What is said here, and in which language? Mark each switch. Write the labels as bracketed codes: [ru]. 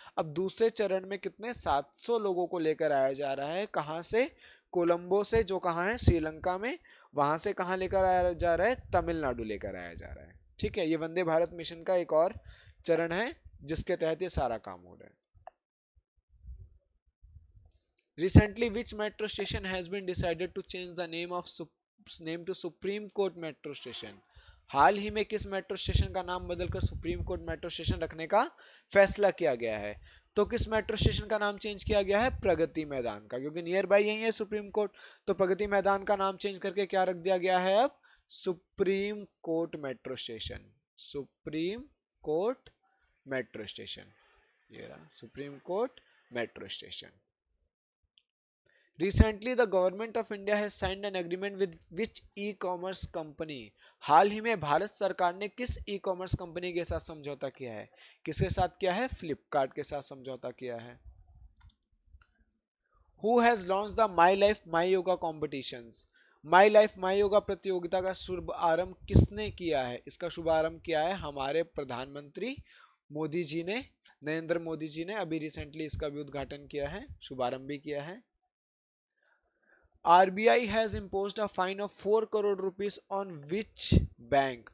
[hi] अब दूसरे चरण में कितने? 700 लोगों को लेकर आया जा रहा है। कहां से? कोलंबो से, जो कहां है? श्रीलंका में। वहां से कहां लेकर आया जा रहा है? तमिलनाडु लेकर आया जा रहा है। ठीक है, ये वंदे भारत मिशन का एक और चरण है जिसके तहत ये सारा काम हो रहा है। [en] Recently, which metro station has been decided to change the name to Supreme Court Metro Station? [hi] हाल ही में किस मेट्रो स्टेशन का नाम बदलकर सुप्रीम कोर्ट मेट्रो स्टेशन रखने का फैसला किया गया है? तो किस मेट्रो स्टेशन का नाम चेंज किया गया है? प्रगति मैदान का, क्योंकि नियर बाय यही है सुप्रीम कोर्ट। तो प्रगति मैदान का नाम चेंज करके क्या रख दिया गया है अब? Supreme court metro station. Supreme court metro station, ये रहा supreme court metro station. [en] Recently, the government of India has signed an agreement with which e-commerce company? [hi] हाल ही में भारत सरकार ने किस ई-कॉमर्स कंपनी के साथ समझौता किया है? किसके साथ किया है? फ्लिपकार्ट के साथ समझौता किया है। [en] Who has launched the My Life My Yoga competitions? [hi] My life my yoga प्रतियोगिता का शुभारंभ किसने किया है? इसका शुभारंभ किया है हमारे प्रधानमंत्री मोदी जी ने, नरेंद्र मोदी जी ने अभी रिसेंटली इसका भी उद्घाटन किया है, शुभारंभ भी किया है। [en] RBI has imposed a fine of 4 crore rupees on which bank?